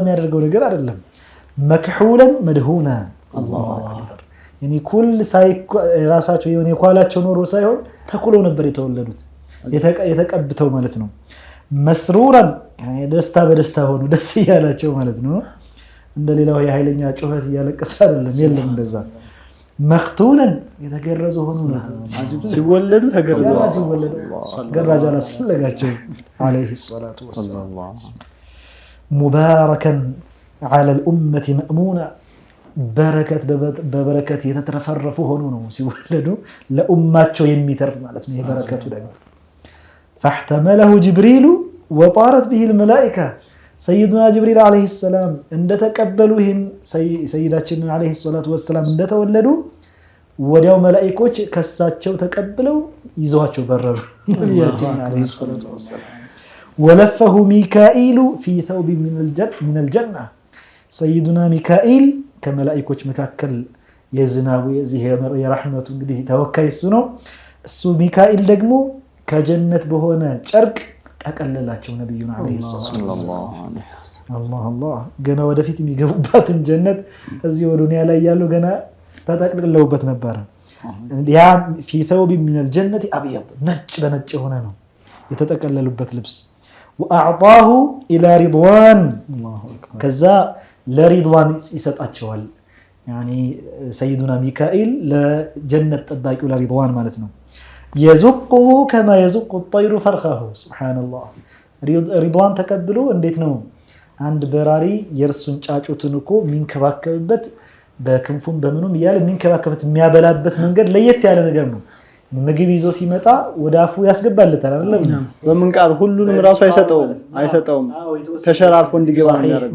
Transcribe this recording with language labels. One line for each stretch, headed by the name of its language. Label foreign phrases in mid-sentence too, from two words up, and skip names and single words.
Amharic: የሚያደርገው ነገር አይደለም።
Arabic: مكحولين مدهونين الله أكبر
Amharic: ያኒ ኩል ራሳቸው የሆነ የኳላቸው ኖሮ ሳይሆን ተኩለው ነበር የተወለዱት የተቀብተው ማለት ነው። መስሩራን ደስታ በደስታ ሆኑ ደስ ያላቸው ማለት ነው። እንደሌላው የኃይለኛ ጩኸት እያለቀሰ አይደለም። የለም እንደዛ መክቱነን የተገረዙ ሆኑ ነው። ሲወለዱ ተገረዙ። ሲወለዱ ገራጃ አላስፈለጋቸው
Arabic: عليه الصلاة والسلام። مباركا على الأمة مأمونا
Amharic: በረከት በበረከት የተተረፈረፉ ሆኑ ነው ሲወለዱ ለኡማቸው የሚተርፍ ማለት ነው። የበረከቱ ደግሞ
Arabic: فاحتمله جبريل وطارت به الملائكة سيدنا جبريل عليه السلام
Amharic: እንደተቀበሉህን ሰይዳችን
Arabic: عليه الصلاة والسلام
Amharic: እንደተወለዱ ወዲያው መላእክቶች ከሳቸው ተቀብለው ይዘዋቸው በረሩ ነብያችን
Arabic: عليه الصلاة والسلام ولفه ميكائيل في ثوب من الجنة سيدنا ميكائيل
Amharic: ከመላእክቶች መካከል የዝናቡ የዚህ የረህመቱ እንግዲህ ተወካይ እሱ ነው። እሱ ሚካኤል ደግሞ ከጀነት በሆነ ጨርቅ ተቀለላቸው ነብዩና
Arabic: عليه السلام።
Amharic: አላህ ገና ወደፊት የሚገቡባትን ጀነት እዚህ ወደ ዱንያ ላይ ያሉ ገና ተጠቅልለውበት ነበር። ያ
Arabic: في ثوب من الجنة أبيض
Amharic: ነጭ በነጭ ሆነ ነው የተጠቀለሉበት ልብስ።
Arabic: وأعطاه إلى رضوان
Amharic: ከዛ ለሪድዋን ይሰጣቸዋል። ያኒ ሰይዱና ሚካኤል ለጀነት ጠባቂው ለሪድዋን ማለት ነው።
Arabic: يزقه كما يزق الطير فرخه سبحان الله
Amharic: ሪድዋን ተቀብሎ እንዴት ነው አንድ በራሪ የርሱን ጫጩትን እኮ ሚንከባከብበት በክንፉም በምኑም ይያለ ሚንከባከብበት የሚያበላበት መንገድ ለየት ያለ ነገር ነው። ምግብ ይዞ ሲመጣ ወደ አፉ ያስገባልታል አይደለም። በመንቃር ሁሉንም ራሱ አይሰጠውም ተሸራርፎ እንዲገባ ነው ያደርገው።